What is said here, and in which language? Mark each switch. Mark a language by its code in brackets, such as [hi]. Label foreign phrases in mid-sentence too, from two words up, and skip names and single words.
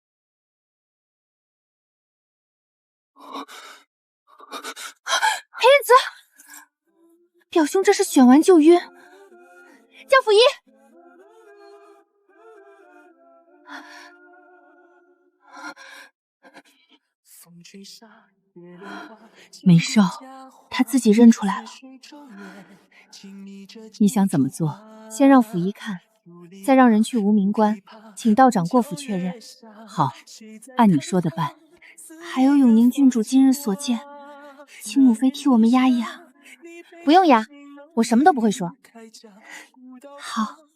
[zh] 裴燕慈，表兄这是选完就暈，叫溥仪。没事，他自己認出來了。你想怎麼做？先讓溥儀看，再讓人去無名關，請道長過府確認。好，按你說的辦。還有永寧郡主今日所見，請母妃替我們壓一壓。不用壓，我什麼都不會說。好。